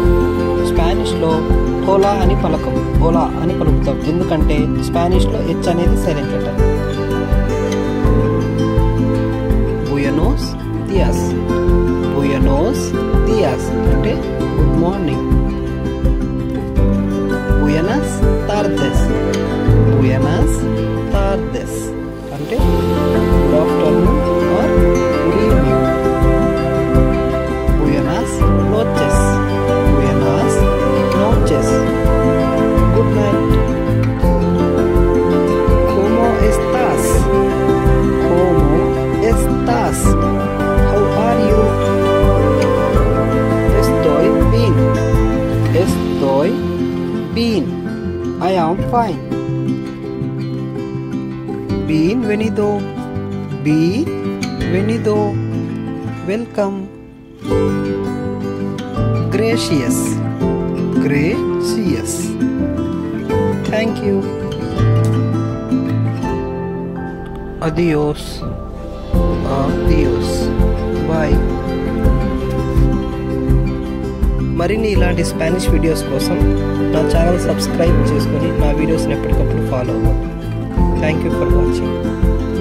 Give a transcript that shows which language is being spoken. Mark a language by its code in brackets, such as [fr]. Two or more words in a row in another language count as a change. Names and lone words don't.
[te] స్పానిష్లో హోలా అని ఓలా అని పలుకుతాం, ఎందుకంటే స్పానిష్లో హెచ్ అనేది [en] silent letter. [es] buenos días. buenos días [te] అంటే [en] good morning. [es] Buenas tardes. Buenas tardes [te] అంటే [en] good afternoon or good evening. [es] Buenas noches. Buenas noches. [en] Good night. [es] ¿Cómo estás? ¿Cómo estás? [en] How are you? [es] Estoy bien. Estoy bien. [en] I am fine. [es] Bienvenido. Bienvenido. [en] Welcome. Gracious. Gracious. Thank you. [es] Adios. Adios. Bye. [te] మరిన్ని ఇలాంటి [en] Spanish videos [te] కోసం నా ఛానల్ సబ్స్క్రైబ్ చేసుకొని నా వీడియోస్ని ఎప్పటికప్పుడు ఫాలో అవ్వండి. [en] thank you for watching.